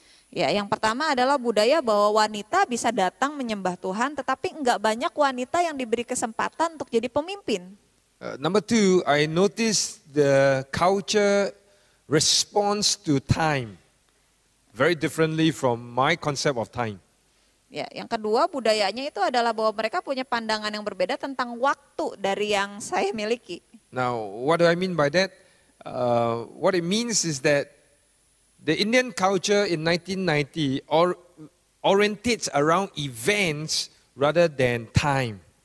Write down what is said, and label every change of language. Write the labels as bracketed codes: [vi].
[id] Ya, yang pertama adalah budaya bahwa wanita bisa datang menyembah Tuhan, tetapi enggak banyak wanita yang diberi kesempatan untuk jadi pemimpin. [en] Number two, I noticed the culture response to time very differently from my concept of time. [id] Ya, yang kedua budayanya itu adalah bahwa mereka punya pandangan yang berbeda tentang waktu dari yang saya miliki. [en] Now, what do I mean by that? What it means is that the Indian culture in 1990 orientates around events rather than time.